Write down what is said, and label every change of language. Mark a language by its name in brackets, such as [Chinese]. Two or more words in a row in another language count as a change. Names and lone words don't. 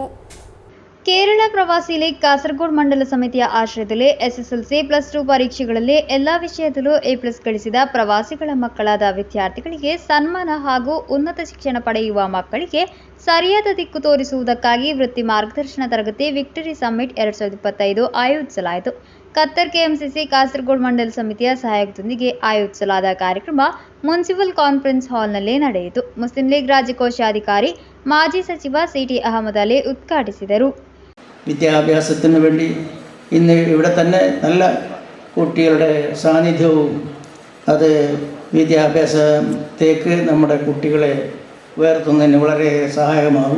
[Kannada] ಕೇರಳ ಪ್ರವಾಸಿ ಲೀಗ್ ಕಾಸರಗೋಡು ಮಂಡಲ ಸಮಿತಿಯ ಆಶ್ರಯದಲ್ಲಿ SSLC +2 ಪರೀಕ್ಷೆಗಳಲ್ಲಿ ಎಲ್ಲ ವಿಷಯದಲ್ಲೂ A+ ಗಳಿಸಿದ ಪ್ರವಾಸಿಗಳ ಮಕ್ಕಳಾದ ವಿದ್ಯಾರ್ಥಿಗಳಿಗೆ ಸನ್ಮಾನ ಹಾಗೂ ಉನ್ನತ ಶಿಕ್ಷಣ ಪಡೆಯುವ ಮಕ್ಕಳಿಗೆ ಸರಿಯಾದ ದಿಕ್ಕು ತೋರಿಸುವುದಕ್ಕಾಗಿ ವೃತ್ತಿ ಮಾರ್ಗದರ್ಶನ ತರಗತಿ ವಿಕ್ಟರಿ ಸಮಿಟ್ 2025 ಆಯೋಜಿಸಲಾಯಿತು. ಕತ್ತರ್ ಕೆಎಂಸಿಸಿ ಕಾಸರಗೋಡು ಮಂಡಲ ಸಮಿತಿಯ ಸಹಯೋಗದೊಂದಿಗೆ ಆಯೋಜಿಸಲಾದ ಕಾರ್ಯಕ್ರಮ [English] municipal conference [Kannada] ಹಾಲ್ನಲ್ಲಿ ನಡೆಯಿತು. ಮುಸ್ಲಿಂ ಲೀಗ್ ರಾಜ್ಯ ಕೋಶಾಧಿಕಾರಿ മാജി സಚಿವ CT അഹമ്മദ് അലി ഉദ്ഘാടിಸಿದರು. [Malayalam] വിദ്യാഭ്യാസത്തിന് വേണ്ടി ഇന്ന് ഇവിടെ തന്നെ നല്ല കുട്ടികളുടെ സാന്നിധ്യവും അത് വിദ്യാഭ്യാസത്തേക്ക് നമ്മുടെ കുട്ടികളെ ഉയർത്തുന്നതിന് വളരെ സഹായകമാകും.